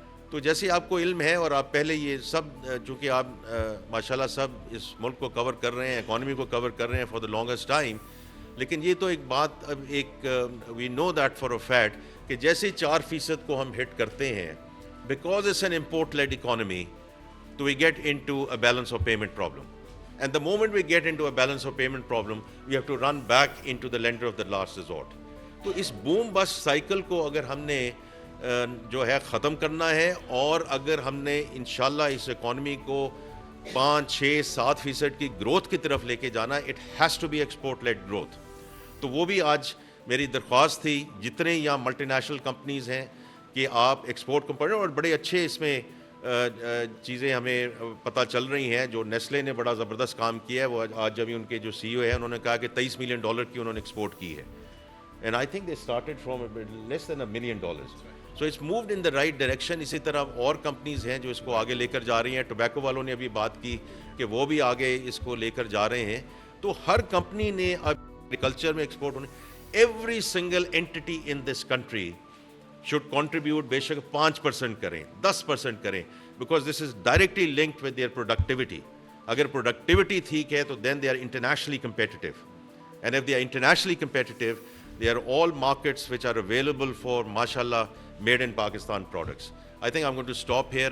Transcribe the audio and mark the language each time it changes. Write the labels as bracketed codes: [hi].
[ur] تو جیسے آپ کو علم ہے اور آپ پہلے یہ سب چونکہ آپ ماشاءاللہ سب اس ملک کو کور کر رہے ہیں، اکانومی کو کور کر رہے ہیں [en] For the longest time. [ur] لیکن یہ تو ایک بات اب ایک [en] we know that for a fact [ur] کہ جیسے 4% کو ہم ہٹ کرتے ہیں، [en] Because it's an import led economy, تو we get into a balance of payment problem. And the moment we get into a balance of payment problem, we have to run back into the lender of the last resort. [ur] تو اس boom بس cycle کو اگر ہم نے جو ہے ختم کرنا ہے، اور اگر ہم نے انشاءاللہ اس اکانومی کو 5-6-7% کی گروتھ کی طرف لے کے جانا, [en] It has to be export led growth. [ur] تو وہ بھی آج میری درخواست تھی جتنے یہاں ملٹی نیشنل کمپنیز ہیں کہ آپ ایکسپورٹ کمپنی, اور بڑے اچھے اس میں چیزیں ہمیں پتہ چل رہی ہیں. جو نیسلے نے بڑا زبردست کام کیا ہے, وہ آج جب ان کے جو سی او ہیں انہوں نے کہا کہ $23 ملین کی انہوں نے ایکسپورٹ کی ہے, [en] And I think they started from less than $1 million. So it's moved in the right direction. [ur] اسی طرح اور کمپنیز ہیں جو اس کو آگے لے کر جا رہی ہیں. ٹوبیکو والوں نے ابھی بات کی کہ وہ بھی آگے اس کو لے کر جا رہے ہیں. تو ہر کمپنی نے اب ایگریکلچر میں ایکسپورٹ ہونے, [en] every single entity in this country should contribute [ur] بے شک 5% کریں, 10% کریں, [en] because this is directly linked with their productivity. [ur] اگر productivity ٹھیک ہے تو [en] then they are internationally competitive, and if they are internationally competitive they are all markets which are available for mashallah made in Pakistan products. I think I'm going to stop here.